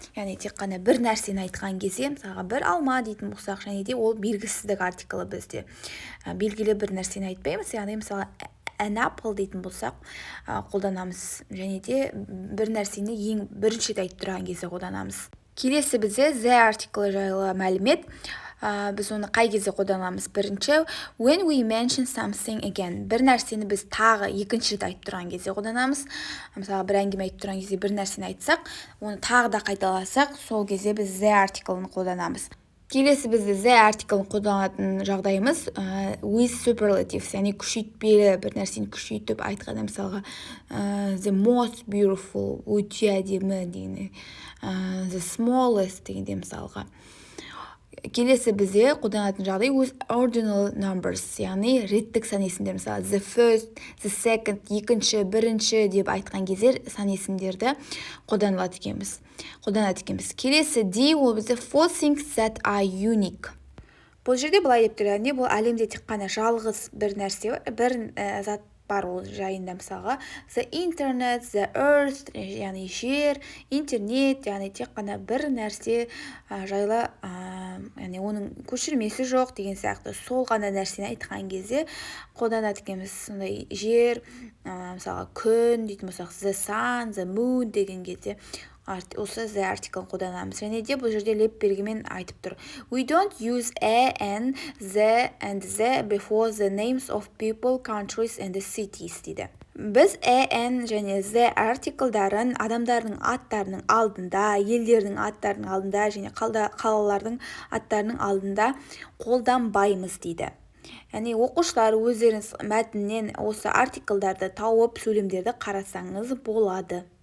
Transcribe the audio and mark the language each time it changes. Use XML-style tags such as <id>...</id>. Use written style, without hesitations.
<kk>Яғни тек қана бір нәрсені айтқан кезде, мысалға бір алма дейтін болсақ, және де ол белгісіздік артиклі бізде. Белгілі бір нәрсені айтпаймыз, яғни мысалы an apple дейтін болсақ қолданамыз, және де бір нәрсені ең бірінші айтып тұрған кезде қолданамыз. Келесі бізде the артиклі жайлы мәлімет. Біз оны қай кезде қолданамыз? Бірінші,</kk> <en>when we mention something again.</en> <kk>Бір нәрсені біз тағы екінші рет айтып тұрған кезде қолданамыз. Мысалы, бір әңгіме айтып тұрған кезде бір нәрсені айтсақ, оны тағы да қайталасақ, сол кезде біз the артиклін қолданамыз. Келесі бізде the артиклін қолданатын жағдайымыз</kk> <en>with superlatives,</en> <kk>яғни күшейтпелі бір нәрсені күшейтіп айтқанда, мысалға</kk> <en>the most beautiful,</en> <kk>өте әдемі дегенде, the smallest дегенде мысалға. Келесі бізде қолданатын жағдай</kk> <en>with ordinal numbers,</en> <kk>яғни реттік сан есімдер, мысалы</kk> <en>the first, the second,</en> <kk>екінші, бірінші деп айтқан кезде сан есімдерді қолданады екенбіз. Келесі D ол бізде</kk> <en>four things that are unique.</en> <kk>Бұл жерде былай деп тұр, яғни бұл әлемде тек қана жалғыз бір нәрсе, бір зат бар, ол жайында мысалға the internet, the earth, яғни жер, интернет, яғни тек қана бір нәрсе жайлы, яғни оның көшірмесі жоқ деген сияқты сол ғана нәрсені айтқан кезде қолданады екенбіз. Сондай жер, мысалға күн дейтін болсақ</kk> <en>the sun, the moon</en> <kk>деген кезде осы the артиклін қолданамыз. Және де бұл жерде леп белгімен айтып тұр.</kk> <en>We don't use a and the before the names of people, countries and the cities</en> <kk>дейді. Біз and және the артиклдарын адамдардың аттарының алдында, елдердің аттарының алдында және қалалардың аттарының алдында қолданбаймыз дейді. Яғни оқушылар өздеріңіз мәтіннен осы артиклдарды тауып сөйлемдерді қарасаңыз болады.</kk>